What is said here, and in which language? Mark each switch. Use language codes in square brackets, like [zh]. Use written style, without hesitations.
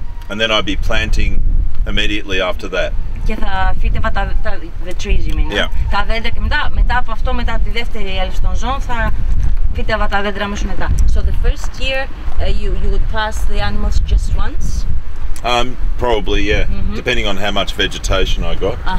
[en] And then I'd be planting immediately after that. [el] Και θα φύτευα [en] the trees, you mean, [el] τα δέντρα και μετά από αυτό, μετά τη δεύτερη έλευση των ζώων, θα φύτευα τα δέντρα αμέσως μετά. [en] So the first year you would pass the animals just once? Probably, yeah. Depending on how much vegetation I got.